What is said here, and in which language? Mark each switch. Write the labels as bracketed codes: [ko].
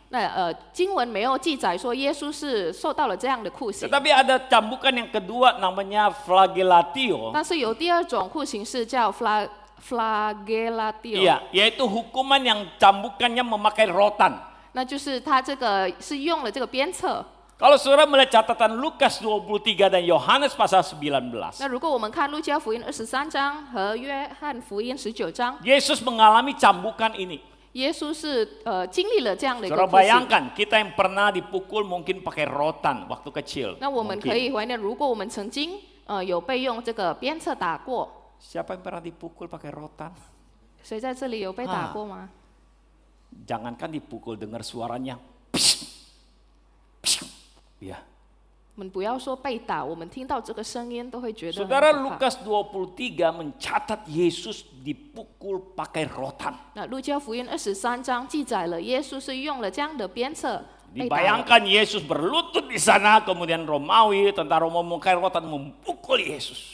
[zh] 那经文没有记载说耶稣是受到了这样的酷刑， [id] Tetapi ada cambukan yang kedua namanya flagellatio. [zh] 但是有第二种酷刑是叫 flagellatio， [id] Iya, yaitu hukuman yang cambukannya memakai rotan. [zh] 那就是他这个是用了这个鞭策。 [id] Kalau saudara melihat catatan Lukas 23 dan Yohanes pasal 19, [zh] 那如果我们看路加福音23章和约翰福音19章， [id] Yesus mengalami cambukan ini. [zh] 耶稣是经历了这样的一个 [id] Saudara [zh] 酷刑。 [id] bayangkan, kita yang pernah dipukul mungkin pakai rotan waktu kecil. [zh] 那我们 [id] Mungkin. [zh] 可以怀念，如果我们曾经有被用这个鞭策打过， [id] Siapa yang pernah dipukul pakai rotan? [zh] 谁在这里有被打过吗？ [id] Jangankan dipukul, dengar suaranya. Ya. [zh] 我们不要说被打，我们听到这个声音都会觉得很 [id] Saudara, [zh] 可怕。 [id] Lukas 23 mencatat Yesus dipukul pakai rotan. [zh] 那路加福音23章记载了耶稣是用了这样的鞭策被打的。 [id] Dibayangkan Yesus berlutut di sana, kemudian Romawi, tentara Romawi memakai rotan memukul Yesus.